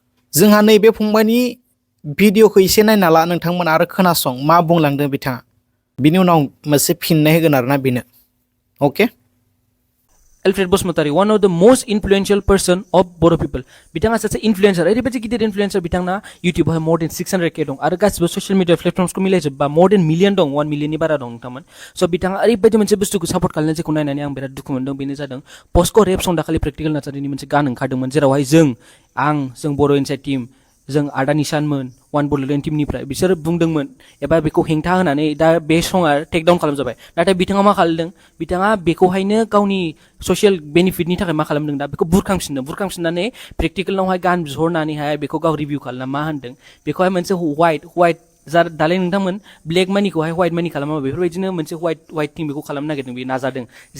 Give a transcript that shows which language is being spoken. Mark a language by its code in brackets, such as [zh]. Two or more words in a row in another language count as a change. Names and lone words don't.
[brx] जोंहा नैबे फंबायनि भिडिअखौ एसे नायना ला नोंथांमोन आरो खोनासं मा बुंलांदों बिथाङा बिनि उनाव मोनसे फिननाय होगोन आरोना बेनो ओके [en] Alfred Basumatary, one of the most influential person of Boro people. [brx] बिथाङा सासे इन्फ्लुएन्सार ओरैबायदि गिदिर इन्फ्लुएन्सार बिथांना इउटिउबावहाय [en] more than 600K [brx] दं आरो गासिबो [en] social media [brx] प्लेटफर्मसखौ मिलायजोबबा [en] more than million [brx] दं 1 मिलियननि बारा दं नोंथांमोन स' बिथाङा ओरैबायदि मोनसे बुस्थुखौ सापर्ट खालामनाय जेखौ नायनानै आं बिराद दुखु मोनदों बेनो जादों पस्को रेप सं दाखालि प्रेक्टिकल नार्सारिनि मोनसे गान ओंखारदोंमोन जेरावहाय जों बर' [en] inside team [brx] जों आदा निशानमोन वान बड'लेण्ड टीमनिफ्राय बिसोर बुंदोंमोन एबा बेखौ हेंथा होनानै दा बे सङा [en] take down [brx] खालामजाबाय नाथाय बिथाङा मा खालामदों बिथाङा बेखौहायनो गावनि ससियेल बेनिफिटनि थाखाय मा खालामदों दा बेखौ बुरखांफिननानै प्रेक्टिकेलावहाय गान बिहरनानैहाय बेखौ गाव रिभिउ खालामना मा होनदों बेखौहाय मोनसे व्हाइट दालाय नोंथांमोन ब्लेक मानिखौहाय व्हाइट मानि खालामा बेफोरबायदिनो मोनसे [en] white thing [brx] बेखौ खालामनो नागिरदों बेयो नाजादों जे